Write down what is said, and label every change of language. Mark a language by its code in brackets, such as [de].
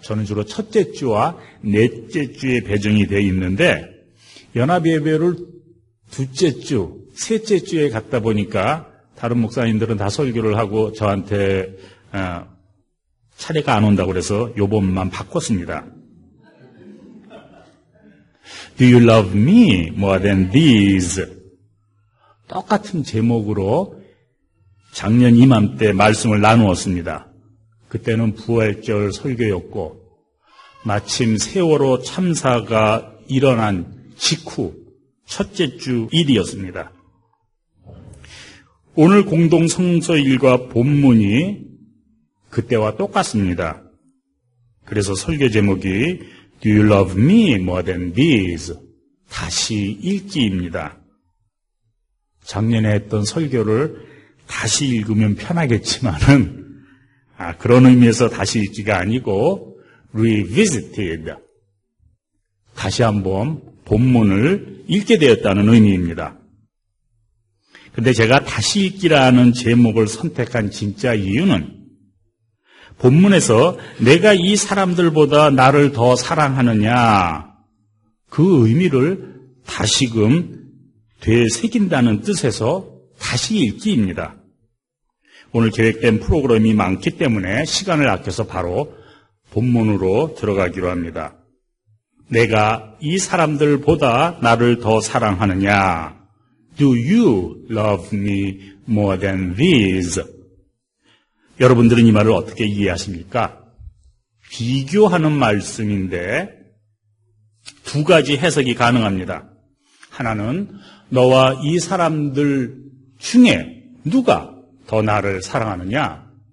[ko] 저는 주로 첫째 주와 넷째 주에 배정이 되어 있는데, 연합예배를 둘째 주, 셋째 주에 갔다 보니까 다른 목사님들은 다 설교를 하고 저한테 차례가 안 온다고 그래서 요번만 바꿨습니다. [en] Do you love me more than these? [ko] 똑같은 제목으로 작년 이맘때 말씀을 나누었습니다. 그때는 부활절 설교였고, 마침 세월호 참사가 일어난 직후 첫째 주 일이었습니다. 오늘 공동 성서일과 본문이 그때와 똑같습니다. 그래서 설교 제목이 [en] Do you love me more than these? [ko] 다시 읽기입니다. 작년에 했던 설교를 다시 읽으면 편하겠지만은, 그런 의미에서 다시 읽기가 아니고 revisited, 다시 한번 본문을 읽게 되었다는 의미입니다. 그런데 제가 다시 읽기라는 제목을 선택한 진짜 이유는 본문에서 내가 이 사람들보다 나를 더 사랑하느냐, 그 의미를 다시금 되새긴다는 뜻에서 다시 읽기입니다. 오늘 계획된 프로그램이 많기 때문에 시간을 아껴서 바로 본문으로 들어가기로 합니다. 내가 이 사람들보다 나를 더 사랑하느냐? [en] Do you love me more than these? [ko] 여러분들은 이 말을 어떻게 이해하십니까? 비교하는 말씀인데 두 가지 해석이 가능합니다. 하나는 너와 이 사람들 중에 누가 더 나를 사랑하느냐?